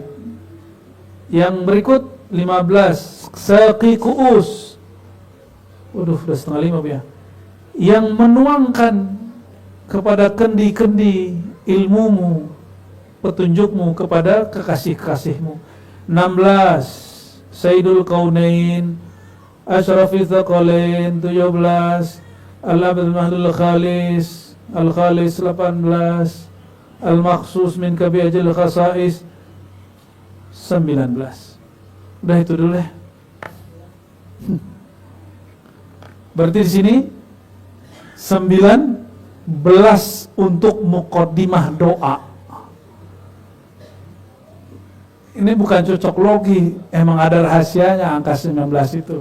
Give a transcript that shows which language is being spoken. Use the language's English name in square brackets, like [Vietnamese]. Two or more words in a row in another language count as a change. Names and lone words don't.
[Indonesian] Yang berikut 15 Saqi ku'us. Waduh, udah 4:30 ya. Yang menuangkan kepada kendi-kendi ilmumu, petunjukmu kepada kekasih-kekasihmu. 16 Sayyidul Kaunain, Asyrafil Thaqalain. 17 Al-Abdul Mahdul Khalis, Al-Khalis. 18 Al-Makhsus min Kabi'ajil Khasais. 19. Udah itu dulu ya. Berarti di sini 19 untuk muqaddimah doa. Ini bukan cocok logi, emang ada rahasianya angka 19 itu.